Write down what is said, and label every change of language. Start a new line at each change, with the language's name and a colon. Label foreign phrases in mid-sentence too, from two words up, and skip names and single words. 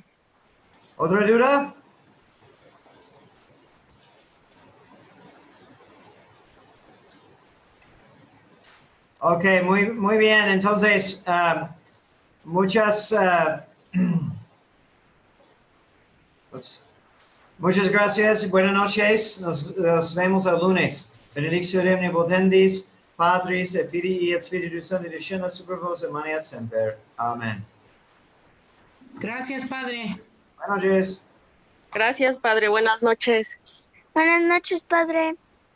Spanish: ¿Otra duda? Ok, muy bien. Entonces, muchas gracias. Buenas noches. Nos vemos el lunes.
Latin: Benedictio Dei Omnipotentis, Patris et Filii et Spiritus Sancti, descendat super vos et maneat semper.
Spanish: Amén. Gracias, padre. Buenas noches. Gracias, padre. Buenas noches. Buenas noches, padre.